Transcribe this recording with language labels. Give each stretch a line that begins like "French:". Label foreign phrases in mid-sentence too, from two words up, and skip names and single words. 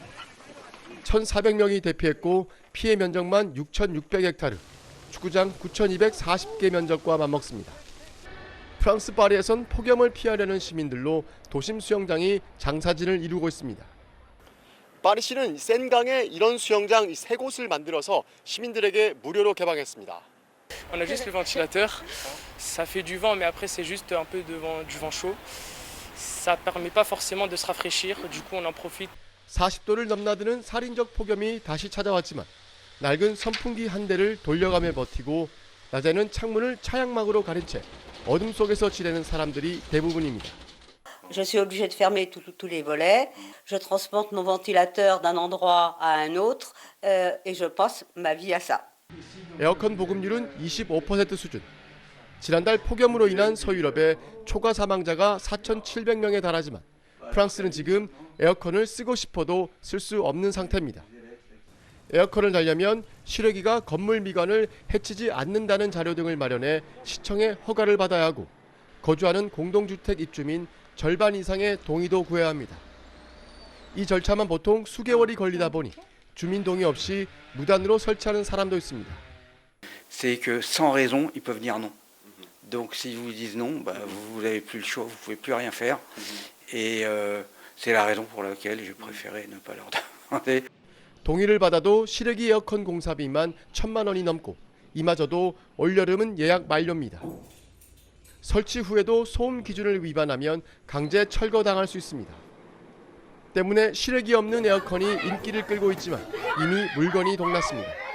Korean: 1,400명이 대피했고 피해 면적만 6,600헥타르, 축구장 9,240개 면적과 맞먹습니다. 프랑스 파리에선 폭염을 피하려는 시민들로 도심 수영장이 장사진을 이루고 있습니다. 파리시는 센강에 이런 수영장 3곳을 만들어서 시민들에게 무료로 개방했습니다.
French: On a juste le ventilateur, ça fait du vent mais après c'est juste un peu du vent chaud. Ça permet pas forcément de se rafraîchir, du coup on en profite.
Korean: 40도를 넘나드는 살인적 폭염이 다시 찾아왔지만 낡은 선풍기 한 대를 돌려가며 버티고 낮에는 창문을 차양막으로 가린 채 어둠 속에서 지내는 사람들이 대부분입니다.
French: Je suis obligée de fermer tous les volets. Je transporte mon ventilateur d'un endroit à un autre et je passe ma vie à ça.
Korean: 에어컨 보급률은 25% 수준. 지난달 폭염으로 인한 서유럽의 초과 사망자가 4,700명에 달하지만 프랑스는 지금 에어컨을 쓰고 싶어도 쓸 수 없는 상태입니다. 에어컨을 달려면 실외기가 건물 미관을 해치지 않는다는 자료 등을 마련해 시청의 허가를 받아야 하고 거주하는 공동주택 입주민 절반 이상의 동의도 구해야 합니다. 이 절차만 보통 수개월이 걸리다 보니 주민 동의 없이 무단으로 설치하는 사람도 있습니다.
French: C'est que sans raison, ils peuvent dire non. Donc si vous disent non, vous n'avez plus le choix, vous ne pouvez plus rien faire. Et c'est la raison pour laquelle je préférais ne pas leur demander.
Korean: 동의를 받아도 실외기 에어컨 공사비만 1,000만 원이 넘고 이마저도 올여름은 예약 만료입니다. 설치 후에도 소음 기준을 위반하면 강제 철거당할 수 있습니다. 때문에 실외기 없는 에어컨이 인기를 끌고 있지만 이미 물건이 동났습니다.